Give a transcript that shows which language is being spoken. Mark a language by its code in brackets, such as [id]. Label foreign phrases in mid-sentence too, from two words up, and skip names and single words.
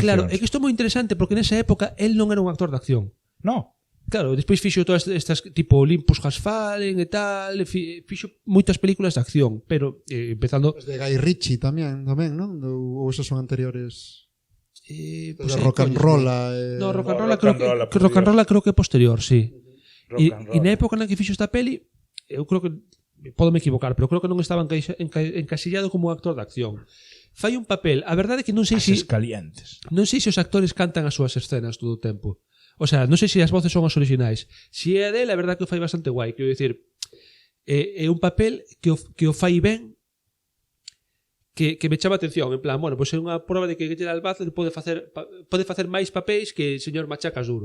[gl] Claro, é que isto é moi interesante porque nesa época el non era un actor de acción. No. Claro, despois fixo todas estas tipo Olympus Has Fallen e tal, fixo moitas películas de acción, pero empezando... Os de Guy Ritchie tamén, non? Ou esos son anteriores... Pues rock and roll. No, rock and roll creo que é posterior, sí. E na época na que fixo esta peli, eu creo que pódome equivocar, pero creo que non estaba encasillado como un actor de acción. Fai un papel, a verdade é que non sei se os actores cantan as súas escenas todo o tempo. O sea, non sei se as voces son as originais. Se é dele, a verdade é que o fai bastante guai, quero dicir, é un papel que o fai ben, que me chama atención, en plan, bueno, pois é unha prova de que Gerald Butler pode facer máis papéis que o señor Machacas Duro.